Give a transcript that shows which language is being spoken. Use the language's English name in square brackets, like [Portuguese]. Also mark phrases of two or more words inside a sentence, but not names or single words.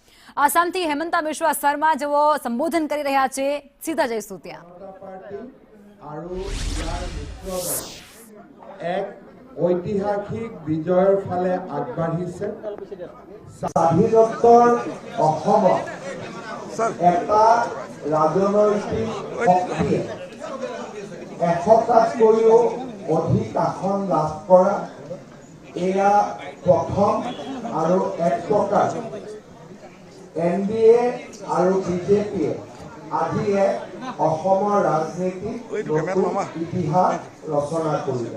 [Gujarati] આસામથી હેમંતા બિશ્વા શર્મા જેઓ સંબોધન કરી રહ્યા છે, સીધા જઈશું ત્યાં। [Assamese] এক ঐতিহাসিক বিজয়ৰ ফালে আগবাঢ়িছে। স্বাধীনোত্তৰ অসমত এটা ৰাজনৈতিক শক্তিয়ে 100টাতকৈও অধিক আসন লাভ কৰা এয়া প্ৰথম আৰু এক প্ৰকাৰ NDA আৰু BJPয়ে আজি এক অসমৰ ৰাজনীতিত ইতিহাস ৰচনা কৰিলে।